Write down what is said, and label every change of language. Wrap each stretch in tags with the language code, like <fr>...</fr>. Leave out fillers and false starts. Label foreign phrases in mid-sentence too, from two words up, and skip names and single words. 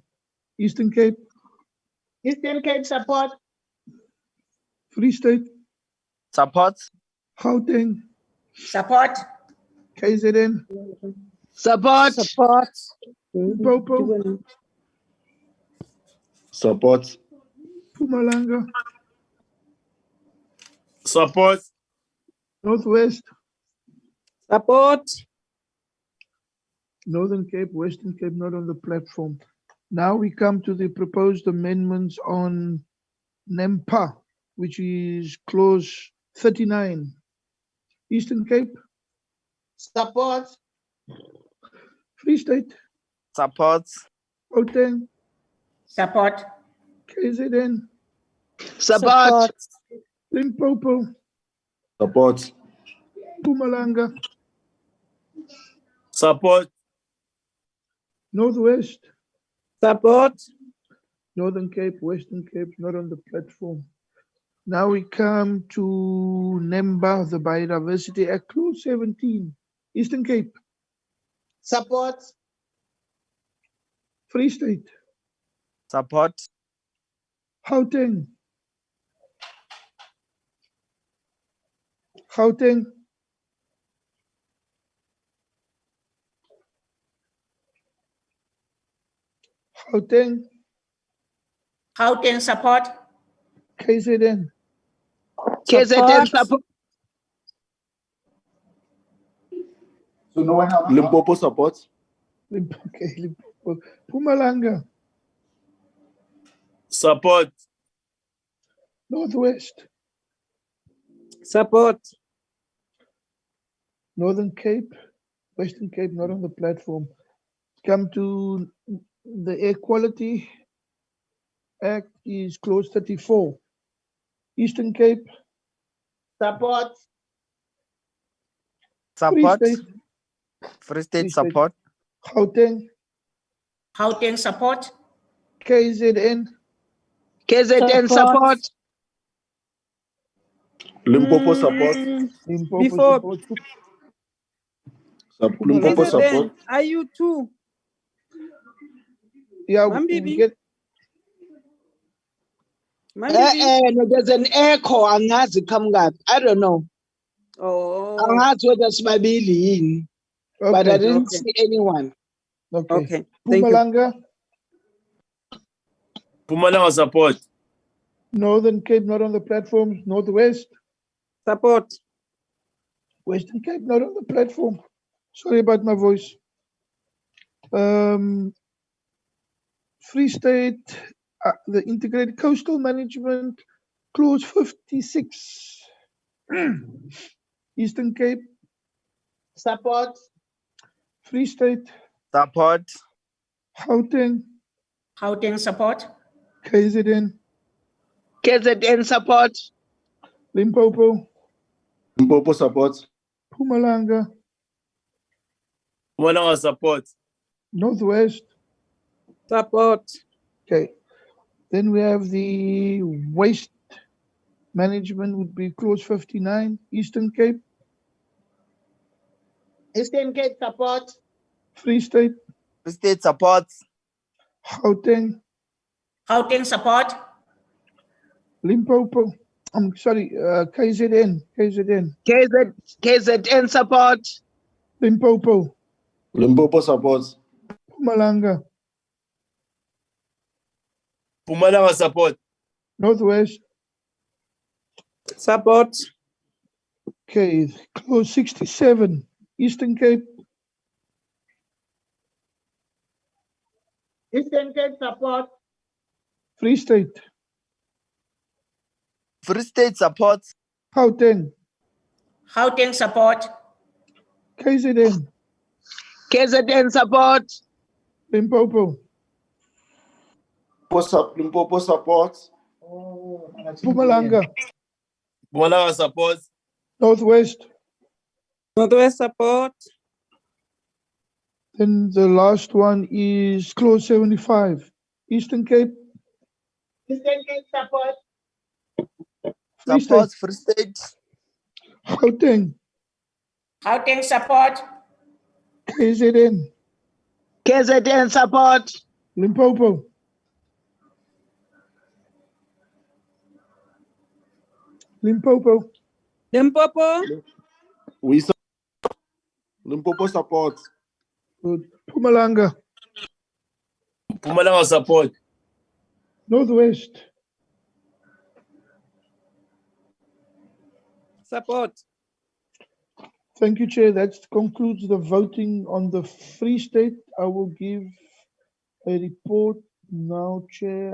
<en>Eastern Cape, Eastern Cape support. Free State, Supports. Gauteng, Support. KZN, Support. Support. Limpopo, Supports. Mpumalanga, Support. Northwest, Support. Northern Cape, Western Cape not on the platform. Now we come to the proposed amendments on NEMPA, which is clause 39. Eastern Cape, Support. Free State, Supports. Gauteng, Support. KZN, Support. Limpopo, Support. Mpumalanga, Support. Northwest, Support. Northern Cape, Western Cape, not on the platform. Now we come to NEMBA, the Biodiversity Act, Clause 17, Eastern Cape, Support. Free State, Support. Gauteng, Gauteng, Gauteng, Gauteng support. KZN, KZN support. So no one else. Limpopo support. Okay, Limpopo, Mpumalanga, Support. Northwest, Support. Northern Cape, Western Cape, not on the platform. Come to the Air Quality Act is Clause 34. Eastern Cape, Support. Free Support. State, Free State Free State. support. Gauteng, Gauteng support. KZN, KZN support. Limpopo support. Limpopo Before support. Limpopo Mpumalanga. support. KZN, are you too? Yeah, Mambibi. we get Mambibi. No, there's an echo.</en> <zu>Angazi kamngaphi.</zu> <en>I don't know. Oh,</en> <zu>Angazi whether sibabili yini,</zu> <en>but I okay. didn't Okay. see anyone. Okay. Okay. Thank you. Mpumalanga, Mpumalanga support. Northern Cape not on the platform. Northwest, Support. Western Cape not on the platform. Sorry about my voice. Free State, the Integrated Coastal Management, Clause 56. Eastern Cape, Support. Free State, Support. Gauteng, Gauteng support. KZN, KZN support. Limpopo, Limpopo support. Mpumalanga, Mpumalanga support. Northwest. Support. Okay. Then we have the waste management would be Clause 59, Eastern Cape, Eastern Cape support. Free State, Free State support. Gauteng, Gauteng support. Limpopo. I'm sorry, KZN, KZN support. Limpopo, Limpopo support. Mpumalanga, Mpumalanga support. Northwest. Support. Okay, Clause 67, Eastern Cape, Eastern Cape support. Free State, Free State support. Gauteng, Gauteng support. KZN, KZN support. Limpopo, Limpopo support. Mpumalanga, Mpumalanga support. Northwest. Northwest support. Then the last one is Clause 75, Eastern Cape, Eastern Cape support. Free Support. State, Free State. Gauteng, Gauteng support. KZN, KZN support. Limpopo, Limpopo, Limpopo. We Limpopo support. good. Mpumalanga, Mpumalanga support. Northwest, Support. Thank you, Chair. That concludes the voting on the Free State. I will give a report now, Chair.</en>